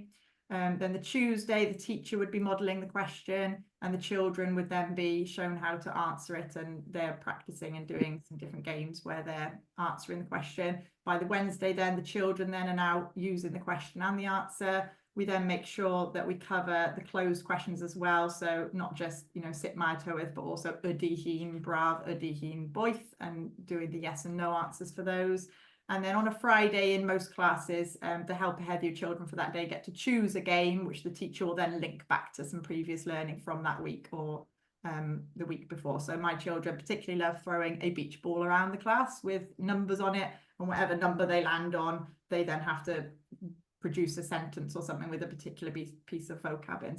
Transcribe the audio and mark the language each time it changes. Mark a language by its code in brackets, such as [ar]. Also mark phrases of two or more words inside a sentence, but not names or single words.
[en] Then the Tuesday, the teacher would be modelling the question and the children would then be shown how to answer it, and they're practicing and doing some different games where they're answering the question. By the Wednesday then, the children then are now using the question and the answer. We then make sure that we cover the closed questions as well. So not just, [cy] sit my tywydd, [en] but also [cy] ydy hi'n braf, ydy hi'n boeth, [en] and doing the yes and no answers for those. And then on a Friday in most classes, the Help Ahead View children for that day get to choose a game, which the teacher will then link back to some previous learning from that week or the week before. So my children particularly love throwing a beach ball around the class with numbers on it, and whatever number they land on, they then have to produce a sentence or something with a particular piece of vocab in.